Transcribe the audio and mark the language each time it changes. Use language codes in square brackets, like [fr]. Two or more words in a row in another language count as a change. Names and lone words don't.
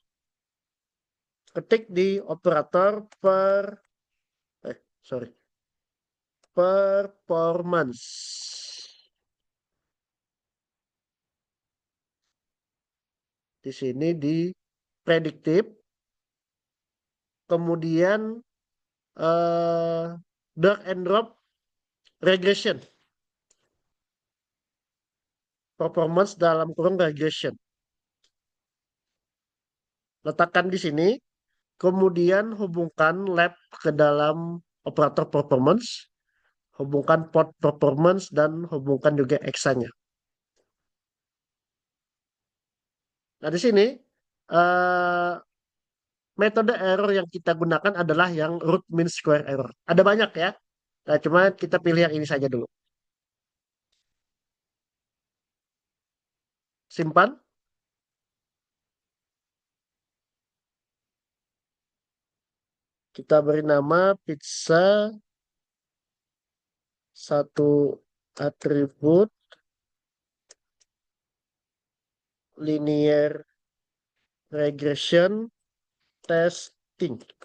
[id] Ketik di operator [en] sorry, performance. [id] Di sini di prediktif, kemudian eh, [en] drag and drop regression, [id] performance dalam kurung regression. Letakkan di sini, kemudian hubungkan lab ke dalam operator performance, hubungkan [en] port performance, [id] dan hubungkan juga eksanya. Nah, di sini eh, metode error yang kita gunakan adalah yang [en] root mean square error. [id] Ada banyak ya. Nah, cuma kita pilih yang ini saja dulu. Simpan. Kita beri nama pizza satu atribut [en] linear regression testing.